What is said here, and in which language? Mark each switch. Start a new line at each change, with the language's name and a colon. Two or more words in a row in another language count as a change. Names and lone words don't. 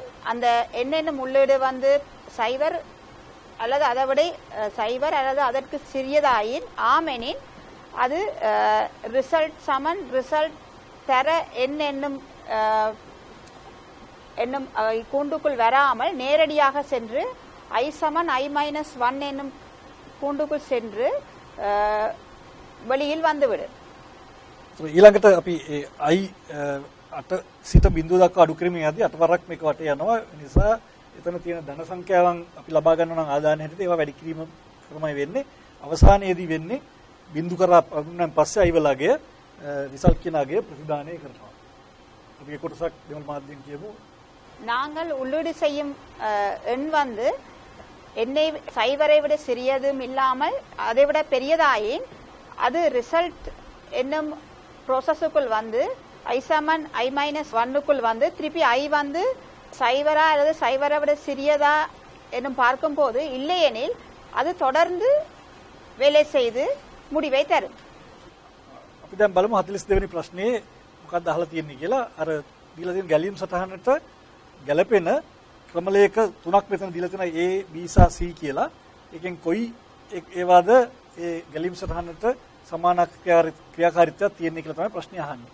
Tamil: அந்த என்னென்னும் உள்ளீடு வந்து 0 அல்லது அதை விட 0 அல்லது அதற்கு சிறியதாயின் ஆமெனின் அது ரிசல்ட் சமன் ரிசல்ட் தர என்னும் கூண்டுக்குள் வராமல் நேரடியாக சென்று i சமன் i-1 என்னும் கூண்டுக்குள் சென்று வெளியில் வந்துவிடும்.
Sinhala: ඊළඟට අපි i 8 සිට බිඳුව දක්වා අඩු කිරීමේ යද්දී 8 වරක් මේක වටේ යනවා. ඒ නිසා එතන තියෙන ධන සංඛ්‍යාවන් අපි ලබා ගන්නවා නම් ආදාන හැටියට ඒවා වැඩි කිරීම තමයි වෙන්නේ. අවසානයේදී වෙන්නේ බිඳු කරා පගුණන් පස්සේ i වලගේ රිසල්ට් කියන අගය ප්‍රතිදානය කරනවා. අපි ඒ කොටසක් දෙමළ මාධ්‍යයෙන් කියමු.
Tamil: நாங்கள் உள்ளீடு செய்யும் எண் வந்து எண்ணை 0 விட சிறியதும் இல்லாமல் அதை விட பெரியதாயின் அது ரிசல்ட் என்னும் ப்ரோசஸுக்குள் வந்து i சமன் i-1க்குள் வந்து திருப்பி i வந்து 0 அல்லது 0 விட சிறியதா என்னும் பார்க்கும்போது இல்லையெனில் அது தொடர்ந்து வேலை செய்து முடிவை தரும்.
Sinhala: අපි දැන් බලමු 42 වෙනි ප්‍රශ්නේ මොකක්ද අහලා තියෙන්නේ කියලා. අර දීලා තියෙන ගැලීම් සටහනට ගැළපෙන ක්‍රමලේඛ තුනක් මෙතන දීලා තියෙනවා A B සහ C කියලා. එකෙන් කොයි ඒවාද ඒ ගැලීම් සටහනට සමාන ක්‍රියාකාරීත්වයක් තියෙන්නේ කියලා තමයි ප්‍රශ්නේ අහන්නේ.